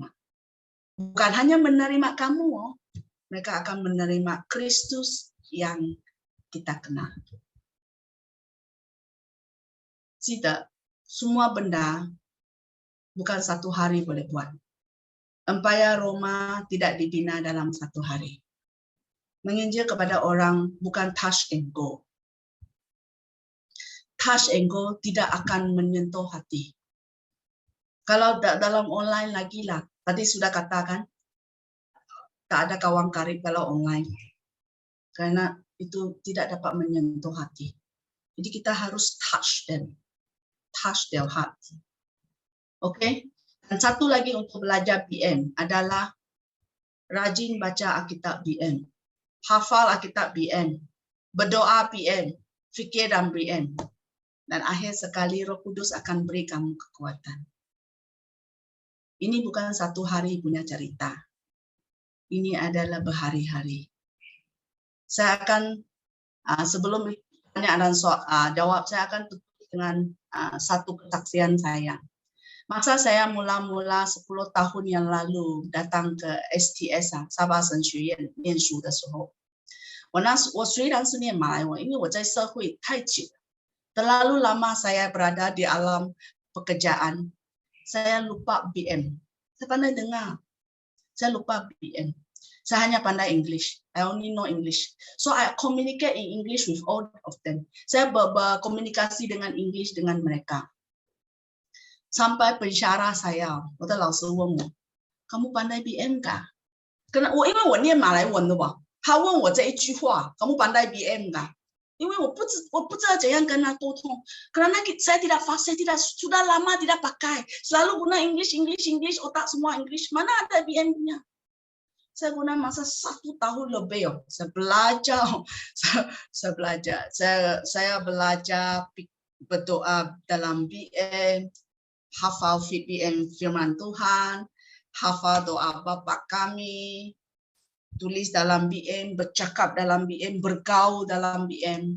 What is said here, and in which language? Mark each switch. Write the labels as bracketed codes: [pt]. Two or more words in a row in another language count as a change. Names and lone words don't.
[ms] Bukan hanya menerima kamu, mereka akan menerima Kristus yang kita kenal. Tidak, semua benda bukan satu hari boleh buat. Empayar Roma tidak dibina dalam satu hari. Menginjil kepada orang bukan [en] touch and go. Touch and go [ms] tidak akan menyentuh hati. Kalau dalam online lagi lah, tadi sudah katakan, tak ada kawan karib kalau online. Karena itu tidak dapat menyentuh hati. Jadi kita harus [en] touch them. Touch their heart. [ms] Oke? Dan satu lagi untuk belajar BN adalah rajin baca Alkitab BN. Hafal Alkitab BN, berdoa BN, fikir dan BN. Dan akhir sekali Roh Kudus akan beri kamu kekuatan. Ini bukan satu hari punya cerita. Ini adalah berhari-hari. Saya akan, sebelum tanya dan jawab, saya akan tutup dengan satu kesaksian saya. Masa saya mula-mula 10 tahun yang lalu datang ke STS [zh] 沙巴神学院念书的时候，我虽然是念马来文，因为我在社会太久， [ms] terlalu lama saya berada di alam pekerjaan, saya lupa BM. Saya pandai dengar, saya lupa BM. Saya hanya pandai English. [en] I only know English. So I communicate in English with all of them. [ms] Saya berkomunikasi dengan English dengan mereka. Sampai pensyarah saya, [zh] 我的老师问我, [ms] kamu pandai BM 可？ [zh] 因为我念马来文的吧，他问我这一句话， [ms] kamu pandai BM [zh] 可？因为我不知道怎样跟他沟通， [ms] karena saya tidak fasih, sudah lama tidak pakai, selalu guna English, otak semua English, mana ada BM-nya? Saya guna masa 1 tahun lebih, saya belajar, saya belajar berdoa dalam BM, hafal BM firman Tuhan, hafal doa Bapa kami, tulis dalam BM, bercakap dalam BM, bergaul dalam BM.